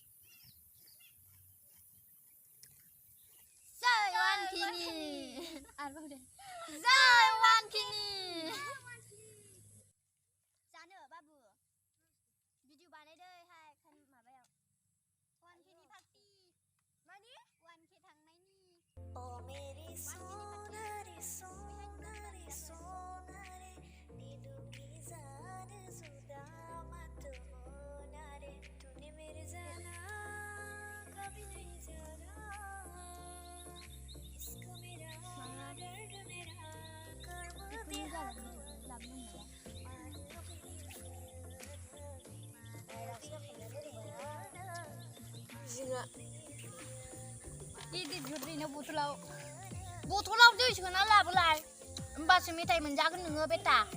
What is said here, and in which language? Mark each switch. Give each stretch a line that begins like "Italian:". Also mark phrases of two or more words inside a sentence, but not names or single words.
Bodo: जय वानखिनि आरोबाव दे जय वानखिनि जानो बाबु भिडिअ बानायदो हाय खान माबायाव 1K नि पार्टी मानि 1K थांनायनि
Hindi: ओ मेरी सोनारी सोनारी सोनारी नीदुंगी जान जुदा मत होना रे तूने मेरे जाना कभी नहीं जाना इश्क मेरा दर्द मेरा कर्म दिया
Bodo: जोंहा गिदिर गिदिरनो बथलाव दै सोना लाबोलाय होमबासो मेथाइ मोनजागोन नोङो बेटा